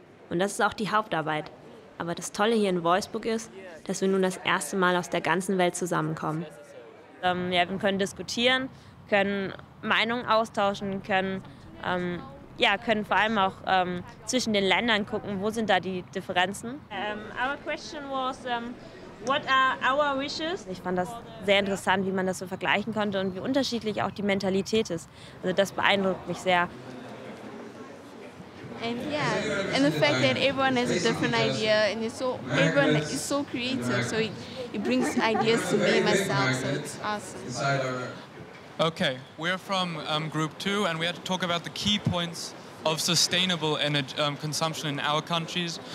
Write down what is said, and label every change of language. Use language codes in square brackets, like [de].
[de] Und das ist auch die Hauptarbeit. Aber das Tolle hier in Wolfsburg ist, dass wir nun das erste Mal aus der ganzen Welt zusammenkommen. Wir können diskutieren, können Meinungen austauschen, können vor allem auch zwischen den Ländern gucken, wo sind da die Differenzen. [en] Our question was, what are our wishes? [de] Ich fand das sehr interessant, wie man das so vergleichen konnte und wie unterschiedlich auch die Mentalität ist. Also das beeindruckt mich sehr. [en] And yeah, and the fact that everyone has a different idea and everyone is so creative, so it brings ideas to me myself, so it's awesome. Okay, we're from Group 2 and we had to talk about the key points of sustainable energy consumption in our countries.